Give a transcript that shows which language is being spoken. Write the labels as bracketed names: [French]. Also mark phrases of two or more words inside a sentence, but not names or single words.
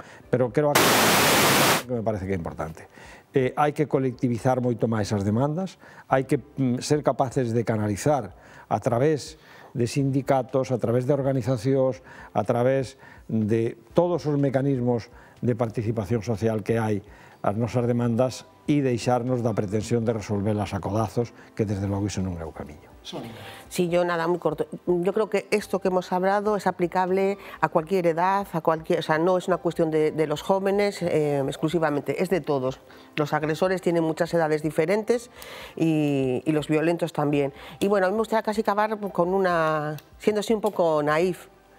[Galician] Pero creo que me parece que é importante. Hai que colectivizar moito máis as demandas, hai que ser capaces de canalizar a través de sindicatos, a través de organizacións, a través de todos os mecanismos de participación social que hai as nosas demandas e deixarnos da pretensión de resolverlas a codazos, que desde logo iso non é o camiño. [Spanish] Sí, yo nada, muy corto. Yo creo que esto que hemos hablado es aplicable a cualquier edad, o sea, no es una cuestión de los jóvenes exclusivamente, es de todos. Los agresores tienen muchas edades diferentes y los violentos también. Y bueno, a mí me gustaría casi acabar con siendo así un poco naif.